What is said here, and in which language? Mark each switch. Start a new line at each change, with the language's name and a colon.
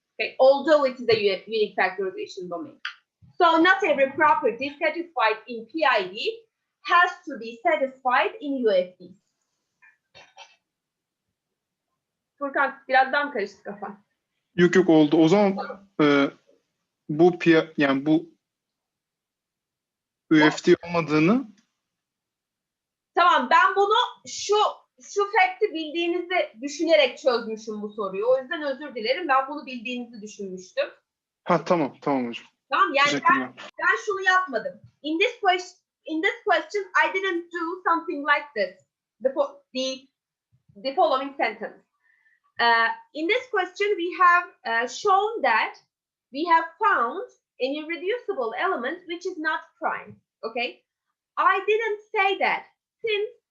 English: Okay, although it is a unique factorization domain. So not every property satisfied in PID has to be satisfied in UFD.
Turkish: Furkan birazdan karıştı kafan. Yok oldu. O zaman bu UFD olmadığını. Tamam, ben bunu şu fact'i bildiğinizi düşünerek çözmüşüm bu soruyu. O yüzden özür dilerim. Ben bunu bildiğinizi düşünmüştüm. Ha, tamam hocam. Tamam, yani ben şunu yapmadım.
English: In this question I didn't do something like this. The following sentence. In this question we have shown that we have found an irreducible element which is not prime. Okay? I didn't say that since